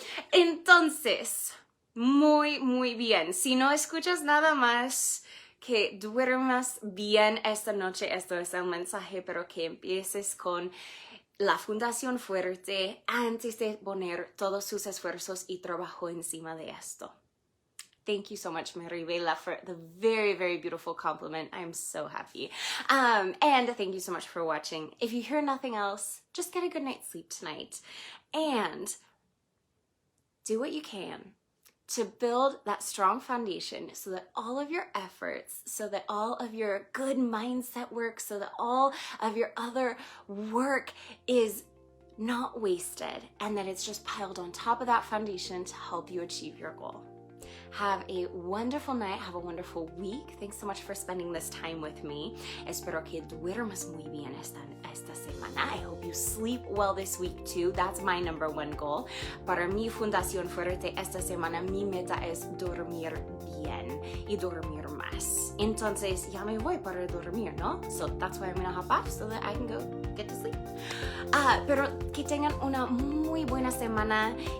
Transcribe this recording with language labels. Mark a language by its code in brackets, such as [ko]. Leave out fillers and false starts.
[es] Entonces, muy bien. Si no escuchas nada más, que duermas bien esta noche. Esto es el mensaje, pero que empieces con la fundación fuerte antes de poner todos sus esfuerzos y trabajo encima de esto. [en] Thank you so much, Maribela, for the very, very beautiful compliment. I'm so happy. And thank you so much for watching. If you hear nothing else, just get a good night's sleep tonight. And do what you can to build that strong foundation so that all of your efforts, so that all of your good mindset work, so that all of your other work is not wasted and that it's just piled on top of that foundation to help you achieve your goal. Have a wonderful night. Have a wonderful week. Thanks so much for spending this time with me. [es] Espero que duermas muy bien esta semana. [en] I hope you sleep well this week too. That's my number one goal. [es] Para mi fundación fuerte esta semana, mi meta es dormir bien y dormir más. Entonces, ya me voy para dormir, ¿no? [en] So that's why I'm gonna hop off so that I can go get to sleep. [es] Pero que tengan una muy buena semana.